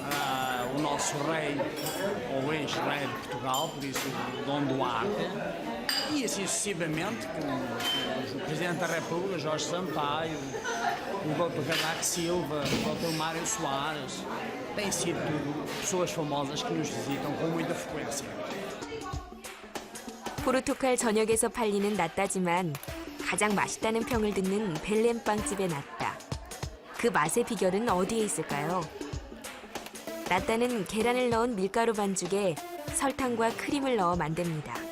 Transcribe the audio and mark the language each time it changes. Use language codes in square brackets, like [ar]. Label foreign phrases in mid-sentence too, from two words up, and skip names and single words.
[pt] O nosso rei, ou ex-rei de Portugal, por isso Dom Duarte. E assim sucessivamente, com o Presidente da República, Jorge Sampaio, o Dr. Cavaco Silva, o Dr. Mário Soares, têm sido tudo pessoas famosas que nos visitam com muita frequência. [ko] 포르투갈 전역에서 팔리는 나따지만 가장 맛있다는 평을 듣는 벨렘빵집의 나따. 그 맛의 비결은 어디에 있을까요? 나따는 계란을 넣은 밀가루 반죽에 설탕과 크림을 넣어 만듭니다.